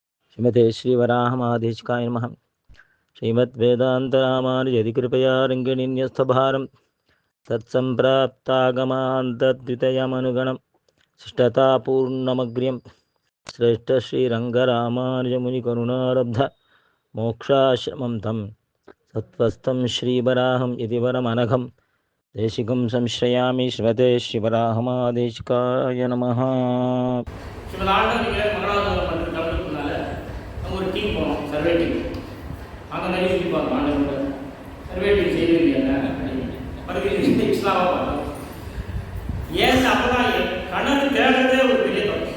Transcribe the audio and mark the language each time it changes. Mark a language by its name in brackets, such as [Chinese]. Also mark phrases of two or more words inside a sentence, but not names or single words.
[Sanskrit] श्रीमते श्रीवराहमाधीशकाय नमः। श्रीमद्वेदान्तरामानुजयतिकृपया रङ्गिणीन्यस्तभारं तत्सम्प्राप्तागमान्तद्वितयमनुगणं शिष्टतापूर्णमग्र्यं श्रेष्ठश्रीरङ्गरामानुजमुनिकरुणारब्ध मोक्षाश्रमं तं सत्त्वस्थं श्रीवराहं यतिवरमनघं देशिकं संश्रयामि। श्रीमते श्रीवराहमाधीशकाय नमः। [Tamil] ஒரு டீம் போனோம், சர்வே டீம். அங்கே நிறைய சொல்லி பார்த்தோம். ஆண்டவரோட சர்வே டீம் செய்வது என்ன படுகை இஸ்லாமாக பார்த்தோம். ஏன் அப்போதான் கணக்கு தேடுறதே ஒரு பெரிய தப்பு.